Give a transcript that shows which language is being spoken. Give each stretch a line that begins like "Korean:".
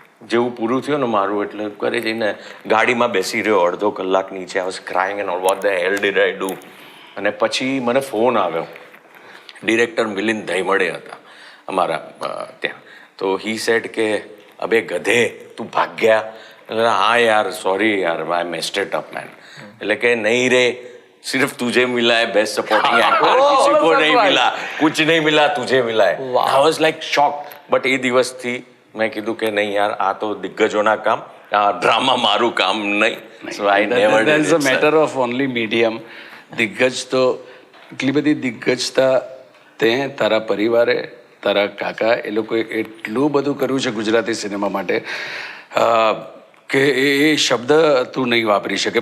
Gujarati: જેવું પૂરું થયું ને મારું, એટલે ઘરે જઈને ગાડીમાં બેસી રહ્યો અડધો કલાક નીચે.
English: I was crying and all, what the hell did I do.
Gujarati: અને પછી મને ફોન આવ્યો, ડિરેક્ટર મિલિંદ ધૈમડે હતા અમારા ત્યાં.
Hindi: તો
English: he said
Hindi: કે અબે ગધે તું ભાગ ગયા.
Gujarati: એટલે હા યાર,
English: Sorry યાર, I messed it up man.
Gujarati: એટલે કે નહીં રે,
Hindi: सिर्फ तुझे मिला है बेस्ट सपोर्टिंग एक्टर, किसी को नहीं मिला, कुछ नहीं मिला, तुझे मिला है.
English: I was like shocked.
Gujarati: But એ દિવસથી મેં કીધું કે નહીં યાર, આ તો દિગ્ગજોના કામ, આ ડ્રામા મારું કામ નહીં.
English: So I never did it. Matter of only medium.
Gujarati: દિગ્ગજ તો એટલી બધી દિગ્ગજતા તે તારા પરિવારે, તારા કાકા, એ લોકોએ એટલું બધું કર્યું છે ગુજરાતી સિનેમા માટે કે એ શબ્દ તું નહીં વાપરી શકે.